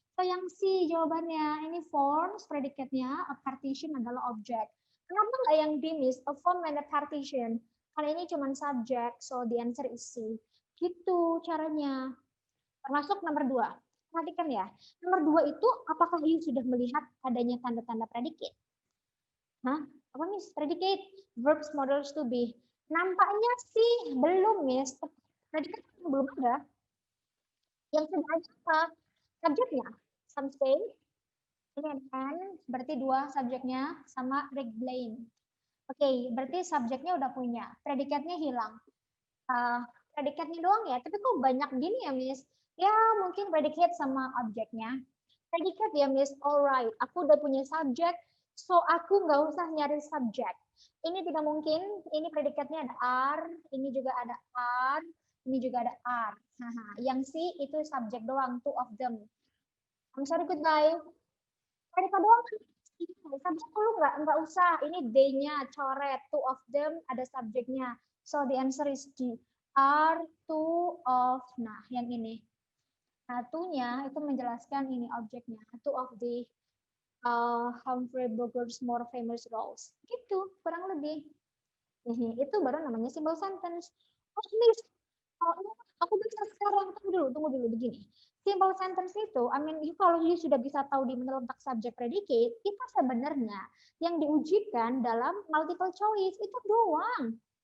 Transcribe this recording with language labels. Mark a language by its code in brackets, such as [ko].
[id] Sayang sih jawabannya. Ini forms, predikatnya, [en] a partition [id] adalah objek. Kenapa nggak yang dimis? [en] A form and a partition. [id] Karena ini cuma subjek, [en] so the answer is C. [id] Gitu caranya. Termasuk nomor 2. Perhatikan ya. Nomor 2 itu, apakah you sudah melihat adanya tanda-tanda predikat? Hah? Apa Miss? [en] Predicate, verbs, models to be. [id] Nampaknya sih belum Miss. Predikat belum ada. Yang sudah ada apa? Subjeknya. [en] Some say. [id] Ini kan berarti 2 subjeknya sama regulain. Oke, berarti subjeknya udah punya. Predikatnya hilang. Predikatnya doang ya, tapi kok banyak gini ya, Miss? Ya, mungkin predikat sama objeknya. Predikat ya, Miss. Alright, aku udah punya subjek, So aku nggak usah nyari subjek. Ini tidak mungkin. Ini predikatnya ada are, ini juga ada are, ini juga ada are. Yang C itu subjek doang, [en] two of them. I'm sorry, goodbye. [id] Predikat doang. Subjek dulu nggak usah. Ini they-nya coret, [en] two of them [id] ada subjeknya. [en] So the answer is D. Are two of. [id] Nah, yang ini. Satunya itu menjelaskan ini objeknya. [en] Two of the Humphrey Bogart's more famous roles. [id] Gitu, kurang lebih. Itu baru namanya simple sentence. Oh, Miss, aku bisa sekarang. Tunggu dulu begini. Simple sentence itu, [en] I mean, [id] kalau you sudah bisa tahu di mana letak subject predicate, itu sebenarnya yang diujikan dalam multiple choice itu doang.